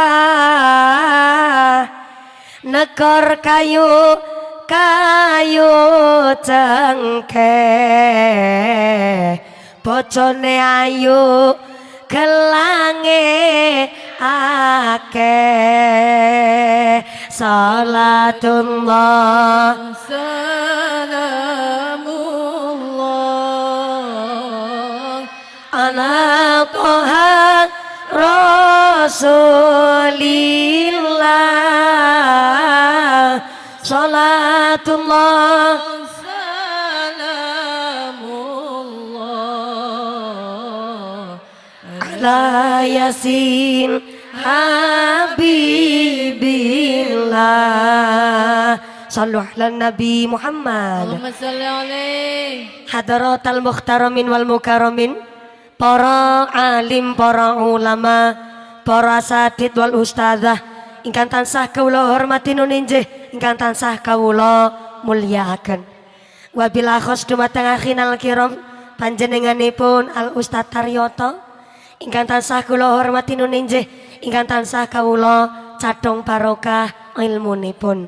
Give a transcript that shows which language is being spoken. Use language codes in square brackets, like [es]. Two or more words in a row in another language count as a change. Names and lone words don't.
[jv] negor kayu kayu cengkeh, bojone ayu gelange akeh. [ar] صلاة الله سلام الله على طه رسول الله. صلاة الله سلام الله على يس حبيب الله. صلوا على النبي محمد. اللهم صل عليه. حضرات المحترمين والمكرمين, [jv] para alim, para ulama, para [ar] الأساتيذ والأستاذة [jv] ingkang tansah kawula hormati nuninjih, ingkang tansah kawula mulyakaken. [ar] وبالأخص [jv] dumateng [ar] أخينا الكرام [jv] panjenenganipun Al Ustadz Taryoto ingkang tansah kula hormati nuninjih, ingkang tansah kawula cadhong barokah ilmunipun.